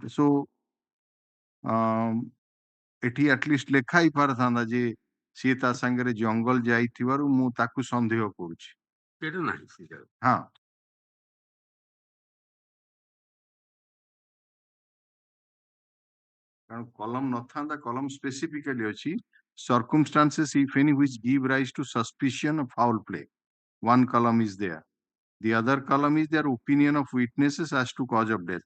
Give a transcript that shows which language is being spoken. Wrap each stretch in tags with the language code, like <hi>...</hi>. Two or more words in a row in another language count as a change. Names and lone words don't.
<or>So ଏଠି ଆଟଲିଷ୍ଟ ଲେଖା ହେଇପାରିଥାନ୍ତା ଯେ ସିଏ ତା ସାଙ୍ଗରେ ଜଙ୍ଗଲ ଯାଇଥିବାରୁ ମୁଁ ତାକୁ ସନ୍ଦେହ କରୁଛି ସେଇଟା ନାହିଁ ସେଇଟା ହଁ କାରଣ କଲମ ନଥାନ୍ତା କଲମ ସ୍ପେସିଫିକାଲି ଅଛି</or> <en>circumstances if any which give rise to suspicion of foul play. One column is there. The other column is their opinion of witnesses as to cause of death.</en>